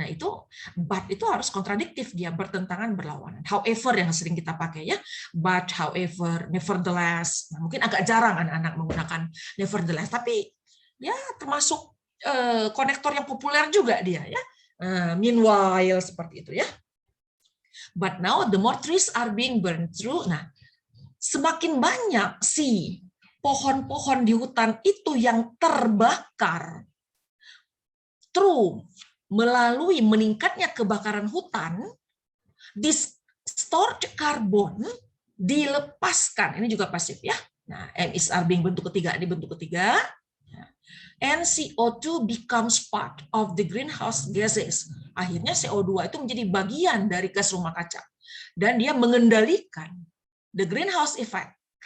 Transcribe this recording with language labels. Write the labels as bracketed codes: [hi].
[id] Nah, itu but itu harus kontradiktif, dia bertentangan, berlawanan. However yang sering kita pakai ya, but, however, nevertheless. Nah, mungkin agak jarang anak-anak menggunakan nevertheless, tapi ya termasuk konektor yang populer juga dia ya. Meanwhile seperti itu ya. [en] But now the more trees are being burned through. [id] Nah, semakin banyak pohon-pohon di hutan itu yang terbakar melalui meningkatnya kebakaran hutan, [en] stored carbon [id] dilepaskan, ini juga pasif ya. Nah, M is R being bentuk ketiga, ini bentuk ketiga. [en] And CO2 becomes part of the greenhouse gases. [id] Akhirnya CO2 itu menjadi bagian dari gas rumah kaca dan dia mengendalikan [en] the greenhouse effect.